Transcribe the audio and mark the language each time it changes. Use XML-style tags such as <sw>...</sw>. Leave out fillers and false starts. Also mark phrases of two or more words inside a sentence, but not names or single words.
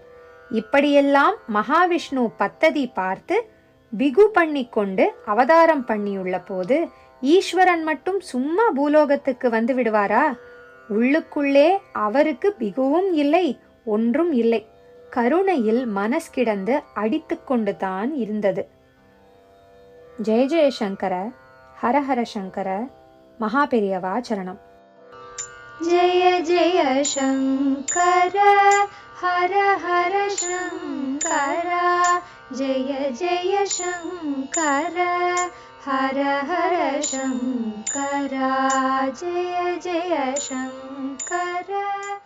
<ta>இப்படியெல்லாம் மகாவிஷ்ணு பத்ததி பார்த்து பிகு பண்ணி கொண்டு அவதாரம் பண்ணியுள்ள போது ஈஸ்வரன் மட்டும் சும்மா பூலோகத்துக்கு வந்து விடுவாரா? உள்ளுக்குள்ளே அவருக்கு பிகுவும் இல்லை, ஒன்றும் இல்லை. கருணையில் மனஸ்கிடந்து அடித்து கொண்டு தான் இருந்தது.</ta> <sa>जय जयशङ्कर, हरहर शङ्कर,</sa> <ta>மகாபெரியவா சரணம்.</ta> <sa>जय जय शङ्कर हर हर शङ्कर जय जय शङ्कर हर हर शङ्कर जय जय शङ्कर।</sa>